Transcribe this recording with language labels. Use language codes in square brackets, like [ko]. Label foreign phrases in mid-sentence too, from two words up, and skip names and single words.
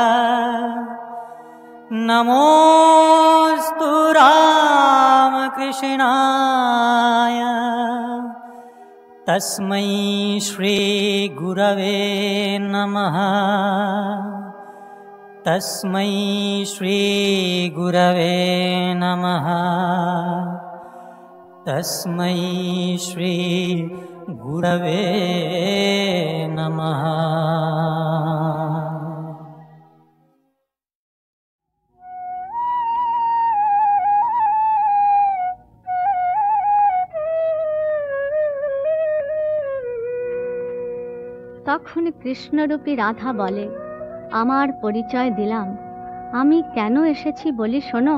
[sa] नमोऽस्तु रामकृष्णाय तस्मै श्री गुरवे नमः। तस्मै श्री गुरवे नमः। तस्मै श्री गुरवे नमः। [bn] তখন কৃষ্ণরূপী রাধা বলে, আমার পরিচয় দিলাম, আমি কেন এসেছি বলি শোনো।